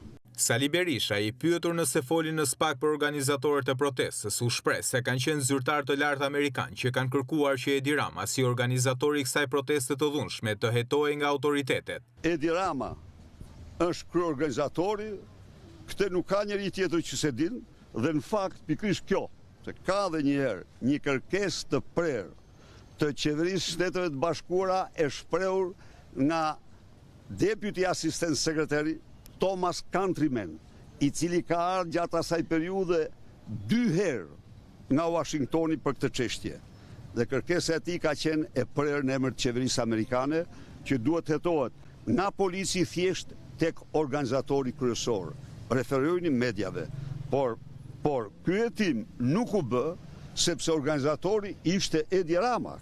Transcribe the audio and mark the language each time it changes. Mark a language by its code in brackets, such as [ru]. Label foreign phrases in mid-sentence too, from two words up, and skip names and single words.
[sq] Sali Berisha, i pyetur nëse foli në SPAK për organizatorët e protestës, u shpreh se kanë qenë zyrtarë të lartë amerikanë që kanë kërkuar që Edi Rama, si organizatori i kësaj proteste të dhunshme, të hetohej nga autoritetet. Edi Rama është kryeorganizatori, këtë nuk ka njëri tjetër që se din, dhe në fakt pikërisht kjo, se ka dhe njëherë një kërkesë të prerë të Qeverisë Shteteve të Bashkuara e shprehur nga [en] deputy assistant secretary [sq] Thomas Countryman, i cili ka ardhur gjatë asaj periudhe 2 herë nga Washingtoni për këtë çështje. Dhe kërkesa e tij ka qenë e prerë në emër të Qeverisë amerikane që duhet hetohet nga polici thjesht tek organizatori kryesor. Referojnë mediave, por ky hetim nuk u bë sepse organizatori ishte Edi Rama.